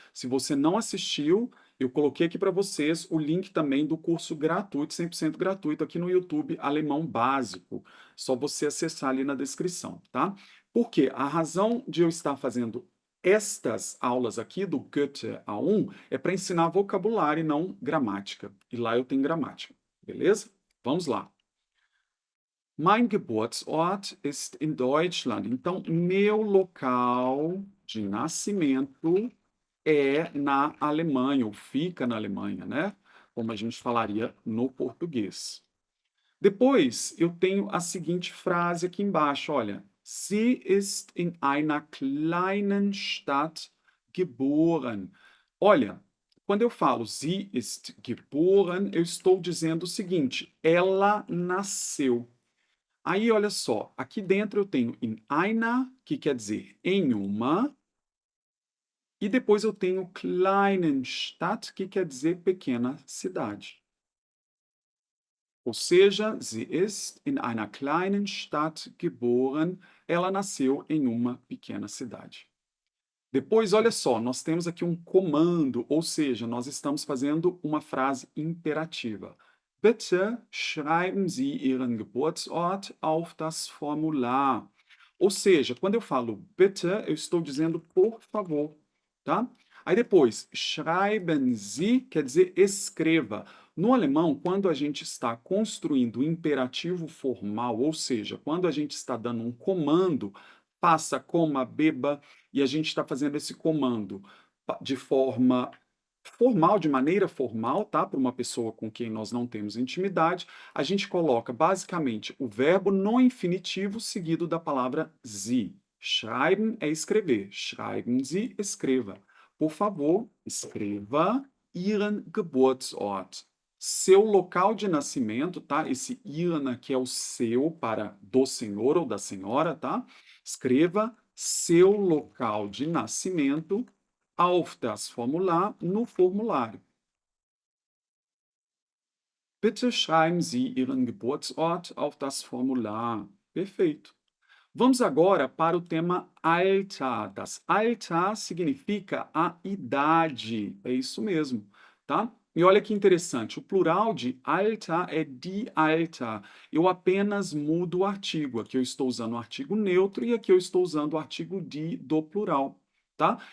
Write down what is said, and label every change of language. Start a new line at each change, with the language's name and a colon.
Portuguese: Se você não assistiu, eu coloquei aqui para vocês o link também do curso gratuito, 100% gratuito, aqui no YouTube, Alemão Básico. Só você acessar ali na descrição, tá? Por quê? A razão de eu estar fazendo estas aulas aqui do Goethe A1 é para ensinar vocabulário e não gramática. E lá eu tenho gramática, beleza? Vamos lá.
German: Mein Geburtsort ist in Deutschland.
Portuguese: Então, meu local de nascimento é na Alemanha, ou fica na Alemanha, né? Como a gente falaria no português. Depois, eu tenho a seguinte frase aqui embaixo, olha.
German: Sie ist in einer kleinen Stadt geboren.
Portuguese: Olha, quando eu falo
German: sie ist geboren,
Portuguese: eu estou dizendo o seguinte: ela nasceu. Aí, olha só, aqui dentro eu tenho
German: in einer,
Portuguese: que quer dizer em uma, e depois eu tenho
German: kleinen Stadt,
Portuguese: que quer dizer pequena cidade. Ou seja,
German: sie ist in einer kleinen Stadt geboren.
Portuguese: Ela nasceu em uma pequena cidade. Depois, olha só, nós temos aqui um comando, ou seja, nós estamos fazendo uma frase imperativa.
German: Bitte schreiben Sie Ihren Geburtsort auf das Formular.
Portuguese: Ou seja, quando eu falo bitte, eu estou dizendo por favor, tá? Aí depois,
German: schreiben Sie
Portuguese: quer dizer escreva. No alemão, quando a gente está construindo o imperativo formal, ou seja, quando a gente está dando um comando, passa, coma, beba, e a gente está fazendo esse comando de forma formal, de maneira formal, tá? Para uma pessoa com quem nós não temos intimidade, a gente coloca basicamente o verbo no infinitivo seguido da palavra Sie. Schreiben é escrever.
German: Schreiben Sie,
Portuguese: escreva. Por favor, escreva
German: Ihren Geburtsort.
Portuguese: Seu local de nascimento, tá? Esse Ihren aqui é o seu para do senhor ou da senhora, tá? Escreva seu local de nascimento
German: auf das Formular,
Portuguese: no formulário.
German: Bitte schreiben Sie Ihren Geburtsort auf das Formular.
Portuguese: Perfeito. Vamos agora para o tema Alter. Das Alter significa a idade. É isso mesmo, tá? E olha que interessante, o plural de Alter é die Alter. Eu apenas mudo o artigo. Aqui eu estou usando o artigo neutro e aqui eu estou usando o artigo die do plural, tá?